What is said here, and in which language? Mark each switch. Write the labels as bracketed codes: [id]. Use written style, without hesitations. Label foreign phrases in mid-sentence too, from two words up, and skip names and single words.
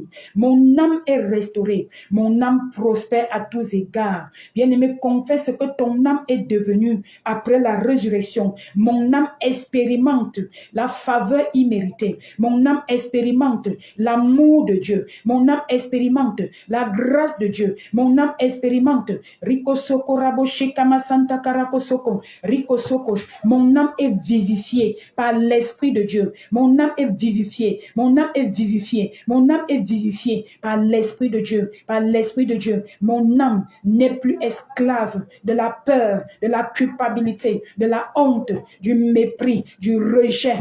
[fr] Mon âme est restaurée, mon âme prospère à tous égards. Bien-aimé, confesse que ton âme est devenue après la résurrection. Mon âme expérimente la faveur imméritée. Mon âme expérimente l'amour de Dieu. Mon âme expérimente la grâce de Dieu. Mon âme expérimente Riko Soko Rabo Shekama Santa Karako Soko. Riko Soko. Mon âme est vivifiée par l'Esprit de Dieu. Mon âme est vivifiée. Mon âme est vivifiée. Mon âme est vivifiée par l'Esprit de Dieu. Par l'Esprit de Dieu. Mon âme n'est plus esclave de la peur, de la culpabilité, de la honte, du mépris, du rejet.